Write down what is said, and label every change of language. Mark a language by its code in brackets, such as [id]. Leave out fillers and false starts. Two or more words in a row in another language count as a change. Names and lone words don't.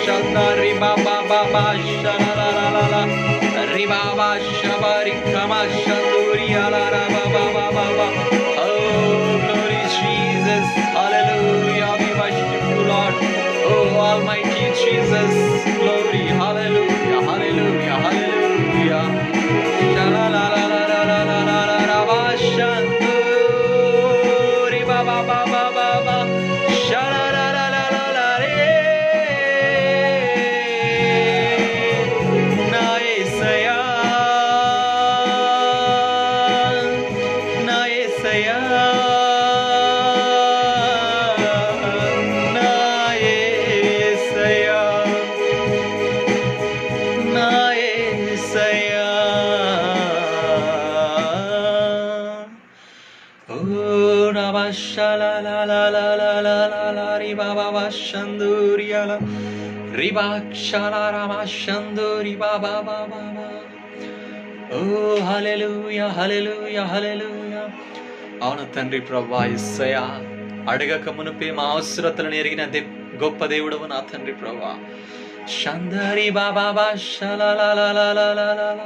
[en] shanda riba ba ba ba shara la la la la riba ba shabari kama shanduri ala ra ba ba ba ba ba. Oh glory Jesus, hallelujah, we worship you Lord. Oh almighty Jesus, glory, hallelujah, hallelujah, hallelujah. Shala la la la la la la la la la ba shanduri ba ba ba ba ba ba shala la la la la la re na Yesaya na Yesaya na Yesaya na Yesaya. Oh rabasha la la la la la la la la riba baba shanduriya la riba kshala rama shanduri baba baba. Oh hallelujah, hallelujah, hallelujah. [te] అవును తండ్రి ప్రభువా యేసయ్యా, అడగక మునుపే మా అవసరతలను ఎరిగిన గొప్ప దేవుడవు నా తండ్రి ప్రభువా. షందరి బాబా బా షలాలాలాలాలాలా.